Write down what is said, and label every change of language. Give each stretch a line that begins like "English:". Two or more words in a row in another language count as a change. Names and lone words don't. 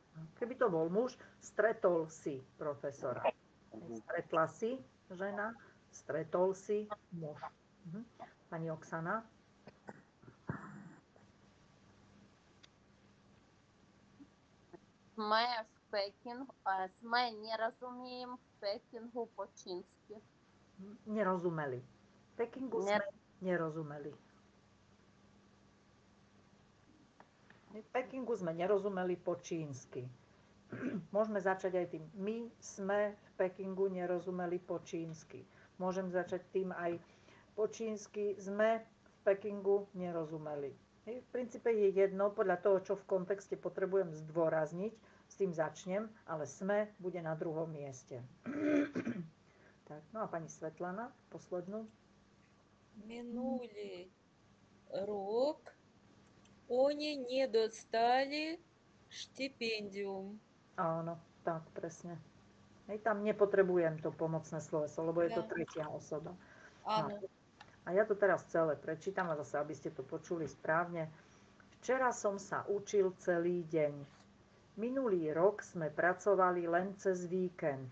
Slovak: Keby to bol muž, stretol si profesora. Aha. Stretla si žena, stretol si muž. Pani Oksana?
Ukrainian: Сме не розуміємо в Пекінгу по-чінськи.
Slovak: Nerozumeli. V Pekingu sme nerozumeli. V Pekingu sme nerozumeli po čínsky. Môžeme začať aj tým. My sme v Pekingu nerozumeli po čínsky. Môžem začať tým aj po čínsky. Sme v Pekingu nerozumeli. V princípe je jedno, podľa toho, čo v kontexte potrebujem zdôrazniť, s tým začnem, ale sme bude na druhom mieste. Tak, no a pani Svetlana, poslednú. Minulý rok oni nedostali štipendium. Áno, tak, presne. Hej, tam nepotrebujem to pomocné sloveso, lebo je to tretia osoba. Áno. A ja to teraz celé prečítam, a zase, aby ste to počuli správne. Včera som sa učil celý deň. Minulý rok sme pracovali len cez víkend.